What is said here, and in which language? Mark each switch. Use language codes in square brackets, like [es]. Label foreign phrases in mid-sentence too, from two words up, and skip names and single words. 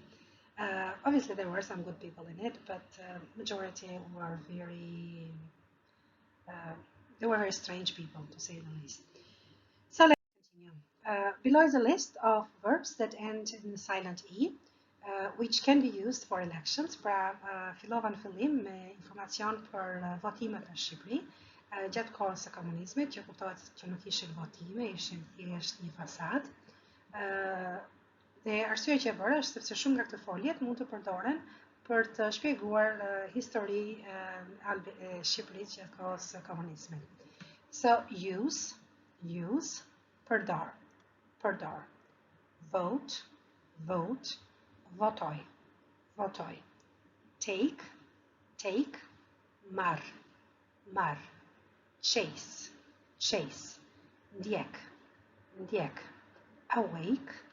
[en] Obviously, there were some good people in it, but majority were they were very strange people, to say the least. So let's continue. Below is a list of verbs that end in the silent E, which can be used for elections. [sq] Pra fillova në fillim me informacion për votimet në Shqipëri. Gjatë kohës së komunizmit, që kuptohet që nuk ishin votime, ishin thjesht një fasad. Dhe arsyeja që e bërë është sepse shumë nga këto foljet mund të përdoren për të shpjeguar histori e Shqipërisë gjatë kohës së komunizmit. [en] So use, përdor, vote, votoj, take, marr, chase, ndjek, awake,